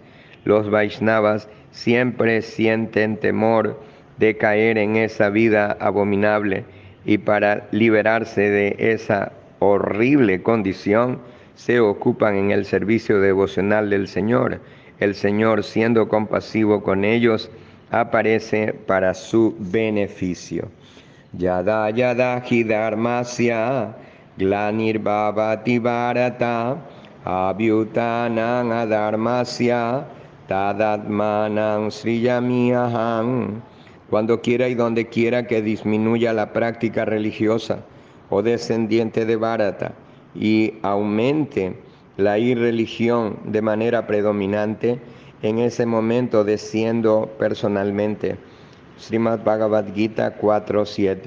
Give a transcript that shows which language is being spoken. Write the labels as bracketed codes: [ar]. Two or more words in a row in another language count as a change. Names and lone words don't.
[es] Los Vaishnavas siempre sienten temor de caer en esa vida abominable y para liberarse de esa horrible condición se ocupan en el servicio devocional del Señor. El Señor, siendo compasivo con ellos, aparece para su beneficio. [sa] Yada yada hi dharmasya glanirvavati bharata abhyutanang adharmasya tadatmanang sriyamiyaham. [es] Cuando quiera y donde quiera que disminuya la práctica religiosa o descendiente de Bharata y aumente la irreligión de manera predominante, en ese momento desciendo personalmente. Srimad Bhagavad Gita 4:7.